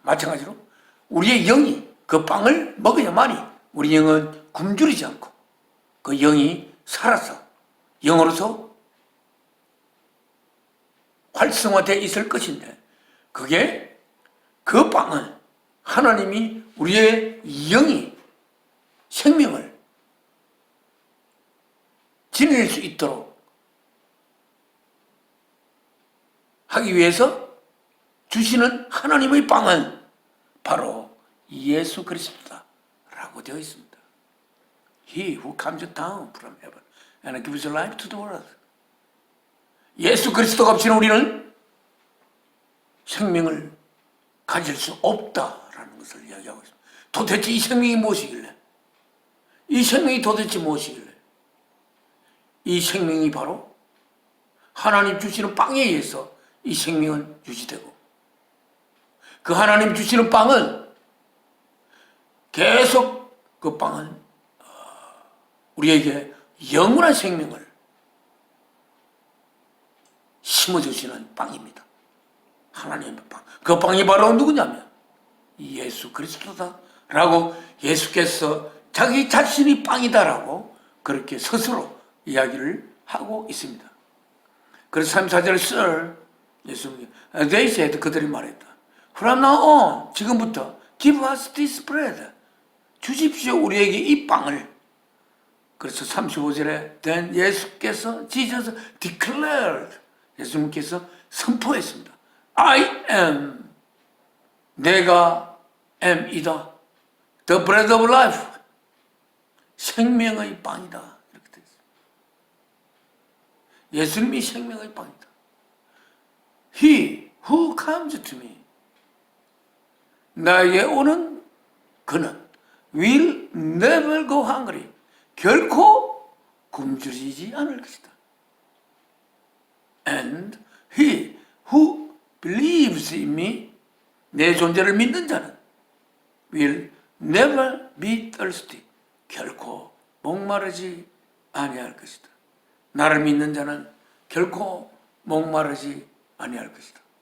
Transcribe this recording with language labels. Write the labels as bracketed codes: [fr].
[ko] 마찬가지로 우리의 영이 그 빵을 먹어야만이 우리 영은 굶주리지 않고 그 영이 살아서 영으로서 활성화되어 있을 것인데 그게 그 빵은 하나님이 우리의 영이 생명을 지닐 수 있도록 하기 위해서 주시는 하나님의 빵은 바로 예수 그리스도다라고 되어 있습니다. [en] He who comes down from heaven and gives life to the world. [ko] 예수 그리스도가 없이는 우리는 생명을 가질 수 없다라는 것을 이야기하고 있습니다. 도대체 이 생명이 무엇이길래? 이 생명이 도대체 무엇이길래? 이 생명이 바로 하나님 주시는 빵에 의해서 이 생명은 유지되고 그 하나님 주시는 빵은 계속 그 빵은 우리에게 영원한 생명을 심어주시는 빵입니다. 하나님의 빵. 그 빵이 바로 누구냐면 예수 그리스도다라고 예수께서 자기 자신이 빵이다라고 그렇게 스스로 이야기를 하고 있습니다. 그래서 3, 4절 Sir, 예수님, [en] they said, [ko] 그들이 말했다. [en] From now on, [ko] 지금부터 [en] give us this bread. [ko] 주십시오 우리에게 이 빵을. 그래서 35절에 then 예수께서 [en] Jesus declared, [ko] 예수님께서 선포했습니다. [en] I am, [ko] 내가 am이다. [en] The bread of life. [ko] 생명의 빵이다. 이렇게 되어 있습니다. 예수님이 생명의 빵이다. [en] He who comes to me. [ko] 나에게 오는 그는 [en] will never go hungry. [ko] 결코 굶주리지 않을 것이다. [en] And he who believes in me. [ko] 내 존재를 믿는 자는 [en] will never be thirsty. [ko] 결코 목마르지 아니할 것이다. 나를 믿는 자는 결코 목마르지 아니할 것이다.